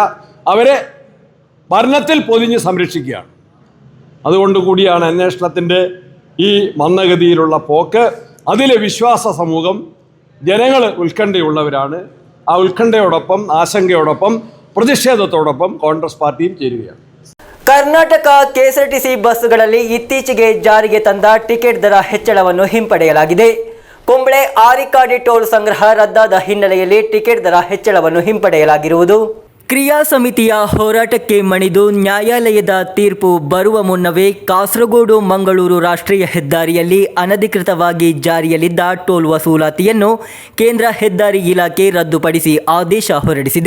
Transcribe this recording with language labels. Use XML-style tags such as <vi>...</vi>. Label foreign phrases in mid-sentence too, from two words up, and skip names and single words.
<ml>അവരെ ഭരണത്തിൽ പൊതിഞ്ഞ് സംരക്ഷിക്കുകയാണ്. അതുകൊണ്ടുകൂടിയാണ് അന്വേഷണത്തിൻ്റെ ഈ മന്ദഗതിയിലുള്ള പോക്ക്. അതിലെ വിശ്വാസ സമൂഹം, ജനങ്ങൾ ഉത്കണ്ഠയുള്ളവരാണ്. ആ ഉത്കണ്ഠയോടൊപ്പം, ആശങ്കയോടൊപ്പം, പ്രതിഷേധത്തോടൊപ്പം കോൺഗ്രസ് പാർട്ടിയും ചേരുകയാണ്.</ml> <kn>ಕರ್ನಾಟಕ KSRTC ಬಸ್ಸುಗಳಲ್ಲಿ ಇತ್ತೀಚೆಗೆ ಜಾರಿಗೆ ತಂದ ಟಿಕೆಟ್ ದರ ಹೆಚ್ಚಳವನ್ನು ಹಿಂಪಡೆಯಲಾಗಿದೆ. ಕುಂಬ್ಳೆ ಆರಿಕಾಡಿ ಟೋಲ್ ಸಂಗ್ರಹ ರದ್ದಾದ ಹಿನ್ನೆಲೆಯಲ್ಲಿ ಟಿಕೆಟ್ ದರ ಹೆಚ್ಚಳವನ್ನು ಹಿಂಪಡೆಯಲಾಗಿರುವುದು. ಕ್ರಿಯಾ ಸಮಿತಿಯ ಹೋರಾಟಕ್ಕೆ ಮಣಿದು ನ್ಯಾಯಾಲಯದ ತೀರ್ಪು ಬರುವ ಮುನ್ನವೇ ಕಾಸರಗೋಡು ಮಂಗಳೂರು ರಾಷ್ಟ್ರೀಯ ಹೆದ್ದಾರಿಯಲ್ಲಿ ಅನಧಿಕೃತವಾಗಿ ಜಾರಿಯಲ್ಲಿದ್ದ ಟೋಲ್ ವಸೂಲಾತಿಯನ್ನು ಕೇಂದ್ರ ಹೆದ್ದಾರಿ ಇಲಾಖೆ ರದ್ದುಪಡಿಸಿ ಆದೇಶ ಹೊರಡಿಸಿದೆ.</kn>